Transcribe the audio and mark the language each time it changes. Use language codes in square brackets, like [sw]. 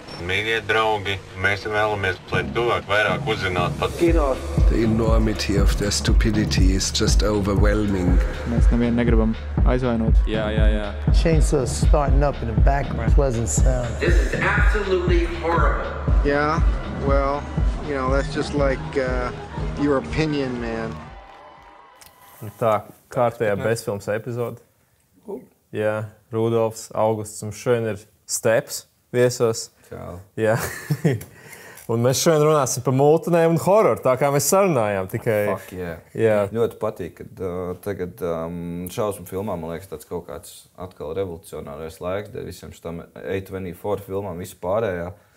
[lv] Mīļie draugi, mēs vēlamies, lai tuvāk vairāk uzzinātu par kino. [en] The enormity of their stupidity is just overwhelming. [lv] Mēs nevienu negribam aizvainot. Jā. [en] Chainsaw starting up in the background. Pleasant sound. This is absolutely horrible. Yeah, well, that's just like your opinion, man. [lv] Tā, kārtējā bezfilmas epizode. Jā, Rudolfs, Augusts un šodien ir Steps viesos. Jā. Un mēs šodien runāsim par multinēm un hororu, tā kā mēs sarunājām. Tikai... Jā. Ļoti patīk, ka tagad šausmu filmām, man liekas, tāds kaut kāds atkal revolucionārais laiks, dēļ visiem šitām A24 filmām, visu pārējā.